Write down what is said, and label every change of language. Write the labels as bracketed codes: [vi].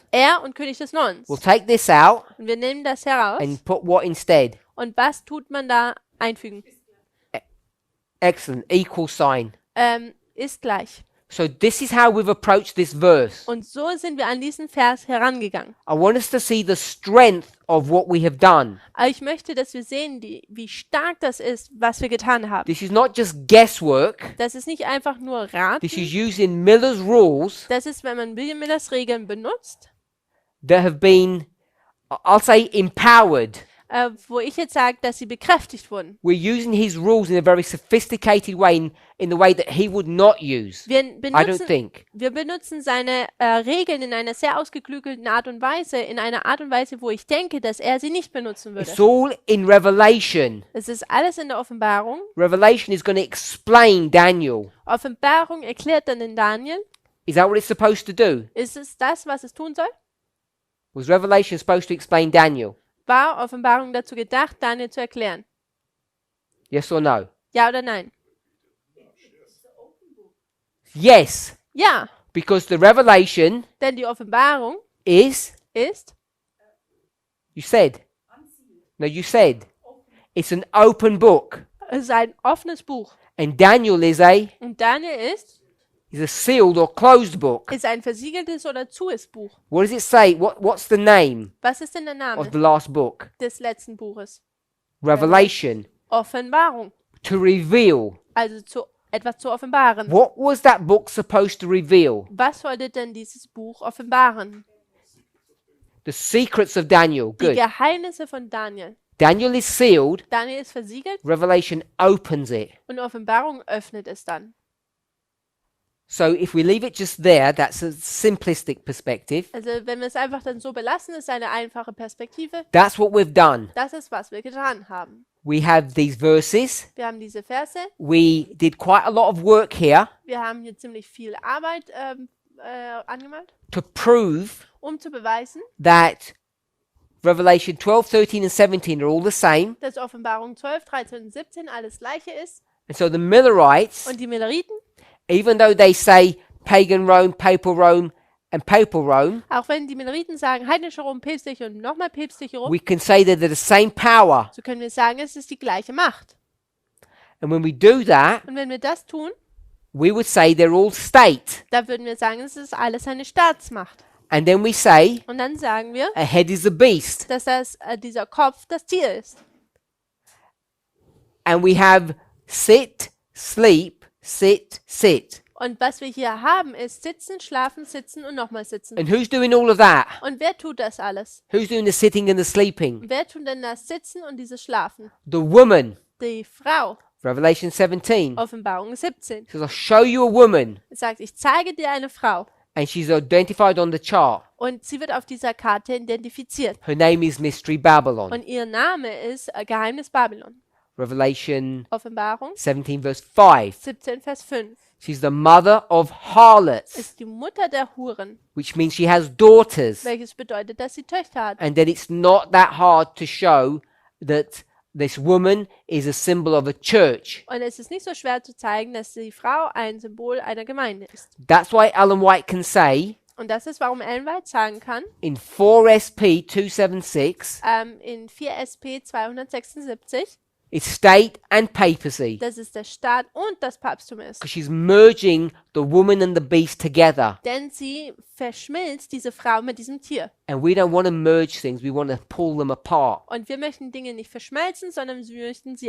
[de] Er und König des Nordens. [en] We'll take this out [de] Und wir nehmen das heraus. [en] and put what instead? [de] Und was tut man da einfügen? [en] Excellent. Equal sign. [de] Ist gleich. [en] So this is how we've approached this verse. [de] Und so sind wir an diesen Vers herangegangen. [en] I want us to see the strength of what we have done. [de] Aber ich möchte, dass wir sehen, wie stark das ist, was wir getan haben. [en] This is not just guesswork. [de] Das ist nicht einfach nur Raten. [en] This is using Miller's rules [de] Das ist, wenn man William Millers Regeln benutzt, [en] that have been, I'll say, empowered. [de] wo ich jetzt sage, dass sie bekräftigt wurden. [en] We're using his rules in a very sophisticated way, in the way that he would not use. [de] Wir [en] I don't think. [de] benutzen seine Regeln in einer sehr ausgeklügelten Art und Weise, in einer Art und Weise, wo ich denke, dass er sie nicht benutzen würde. [en] It's all in Revelation. [de] Es ist alles in der Offenbarung. [en] Revelation is going to explain Daniel. [de] Offenbarung erklärt dann den Daniel. [en] Is that what it's supposed to do? [de] Ist es das, was es tun soll? [en] Was Revelation supposed to explain Daniel? [de] War Offenbarung dazu gedacht, Daniel zu erklären? [en] Yes or no? [de] Ja oder nein? [en] Yes, [de] Ja, [en] because the revelation [de] denn die Offenbarung [en] is, [de] ist, [en] you said. No, you said. It's an open book. [de] es ist ein offenes Buch. [en] And Daniel is [de] Und Daniel [en] a sealed or closed book. [de] ist ein versiegeltes oder zues Buch. [en] What does it say? What's the name [de] Was ist denn der [en] of [de] Name [en] the last book? [de] des letzten Buches? [en] Revelation. [de] Offenbarung. [en] To reveal. [de] Also etwas zu offenbaren. [en] What was that book supposed to reveal? [de] Was sollte denn dieses Buch offenbaren? [en] The secrets of Daniel. [de] Die [en] Good. [de] Geheimnisse von Daniel. [en] Daniel is sealed. [de] Daniel ist versiegelt [en] Revelation opens it. [de] und Offenbarung öffnet es dann. [en] So if we leave it just there, that's a simplistic perspective. [de] Also wenn wir es einfach dann so belassen, ist eine einfache Perspektive. [en] That's what we've done. [de] Das ist, was wir getan haben. [en] We have these verses. [de] Wir haben diese Verse. [en] We did quite a lot of work here [de] Wir haben hier ziemlich viel Arbeit angemalt, [en] to prove [de] um zu beweisen, [en] that Revelation 12, 13 and 17 are all the same. [de] dass Offenbarung 12, 13 und 17 alles gleiche ist. [en] And so the Millerites, [de] Und die Milleriten, [en] even though they say pagan Rome, and papal Rome, [de] auch wenn die Milleriten sagen, heidnische Rom, päpstliche und nochmal päpstliche Rom, [en] we can say that they're the same power. [de] so können wir sagen, es ist die gleiche Macht. [en] And when we do that, [de] Und wenn wir das tun, [en] we would say they're all state. [de] dann würden wir sagen, es ist alles eine Staatsmacht. [en] And then we say [de] Und dann sagen wir, [en] a head is a beast. [de] dass dieser Kopf das Tier ist. [en] And we have sit, sleep, sit, sit. [de] Und was wir hier haben, ist sitzen, schlafen, sitzen und nochmal sitzen. [en] And who's doing all of that? [de] Und wer tut das alles? [en] Who's doing the sitting and the sleeping? [de] Wer tut denn das Sitzen und dieses Schlafen? [en] The woman. [de] Die Frau. [en] Revelation 17. [de] Offenbarung 17. [en] It says, I'll show you a woman. [de] Es sagt, ich zeige dir eine Frau. [en] And she's identified on the chart. [de] Und sie wird auf dieser Karte identifiziert. [en] Her name is Mystery Babylon. [de] Und ihr Name ist Geheimnis Babylon. [en] Revelation [de] Offenbarung [en] 17 verse 5. [de] 17, Vers 5. [en] She's the mother of harlots, [de] Ist die Mutter der Huren, [en] which means she has daughters. [de] welches bedeutet, dass sie Töchter hat. [en] And that it's not that hard to show that this woman is a symbol of a church. [de] Und es ist nicht so schwer zu zeigen, dass die Frau ein Symbol einer Gemeinde ist. [en] That's why Ellen White can say [de] Und das ist, warum Ellen White sagen kann, [en] in 4SP 276, [de] in 4 SP 276, [en] it's state and papacy. [de] dass es der Staat und das Papsttum ist. [en] Because she's merging the woman and the beast together. [de] Denn sie verschmilzt diese Frau mit diesem Tier. [en] And we don't want to merge things, we want to pull them apart [de] Und wir möchten Dinge nicht verschmelzen, sondern wir möchten sie